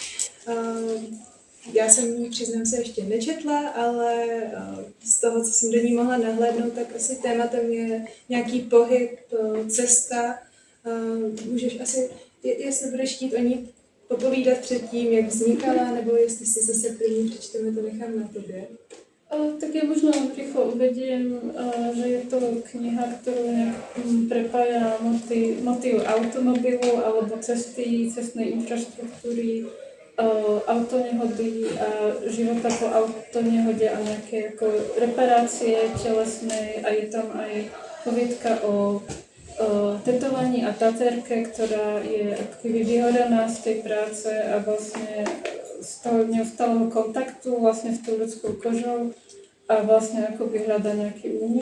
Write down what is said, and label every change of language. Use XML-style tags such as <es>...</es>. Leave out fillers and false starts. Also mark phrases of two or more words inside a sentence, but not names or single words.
<cs>Já jsem ji, přiznám se, ještě nečetla, ale z toho, co jsem do ní mohla nahlédnout, tak asi tématem je nějaký pohyb, cesta. Můžeš asi, jestli budeš chtít o ní popovídat předtím, jak vznikala, nebo jestli si zase první přečteme, to nechám na tobě.</cs> <sk>Tak ja možno rýchlo uvediem, že je to kniha, ktorú prepája motív automobilu alebo cestnej infraštruktúry, autonehody a života po autonehode a nejaké ako reparácie telesnej a je tam aj poviedka o tetovaní a tatérke, ktorá je akoby vyhorená z tej práce a vlastne z toho neustáleho kontaktu vlastne s tou ľudskou kožou a vlastne akoby hľada nejaký únik.</sk>